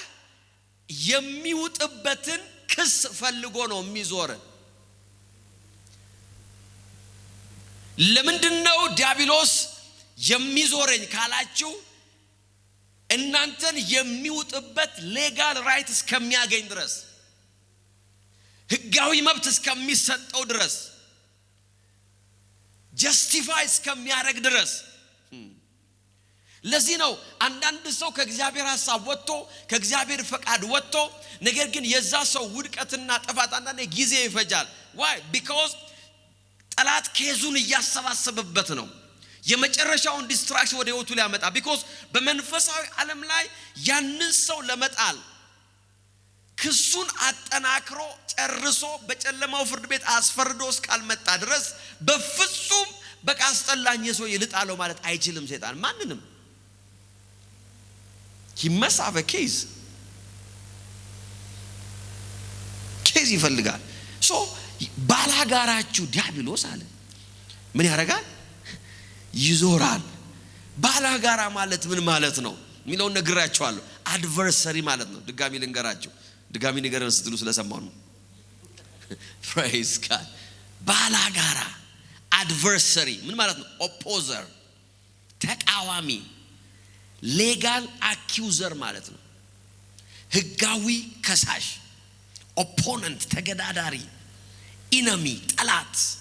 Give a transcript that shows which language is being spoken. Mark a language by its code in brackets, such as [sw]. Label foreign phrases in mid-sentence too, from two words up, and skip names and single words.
[am] የሚውጥበትን ክስ ፈልጎ ነው የሚዞር ለምንድነው ዲያብሎስ የሚዞረኝ ካላችሁ እናንተን የሚውጥበት [en] legal right [am] እስከሚያገኝ ድረስ ህጋዊ መብት እስከሚሰጠው ድረስ ጀስቲፋይ እስከሚያደርግ ድረስ ለዚህ ነው አንዳንድ ሰው ከእግዚአብሔር ሐሳብ ወጥቶ ከእግዚአብሔር ፈቃድ ወጥቶ ነገር ግን የዛ ሰው ውድቀትና ጥፋት አንዳንዴ ጊዜ ይፈጃል [en] why because [am] ጠላት ኬዙን ያሰባሰበበት ነው የመጨረሻውን ዲስትራክሽን ወደ ህይወቱ ሊያመጣ because በመንፈሳዊ ዓለም ላይ ያንን ሰው ለመጣል ክሱን አጠናክሮ ጨርሶ በጨለማው ፍርድ ቤት አስፈርዶ እስካልመጣ ድረስ በፍጹም በቃ አስጠላኝ ሰው ይልጣለው ማለት አይችልም ሰይጣን ማንንም [en] he must have a case [am] ይፈልጋል so ባላጋራችሁ ዲያብሎስ አለ ምን ያደርጋል ይዞራል ባላጋራ ማለት ምን ማለት ነው ሚለው ነግራችኋለሁ አድቨርሰሪ ማለት ነው ድጋሚ ልንገራችሁ ድጋሚ ንገረን ስትሉ ስለሰማው ነው [en] praise god [am] ባላጋራ አድቨርሰሪ ምን ማለት ነው ኦፖዘር ተቃዋሚ [en] legal accuser [am] ማለት ነው ህጋዊ ከሳሽ ኦፖነንት ተገዳዳሪ ኢነሚ ጠላት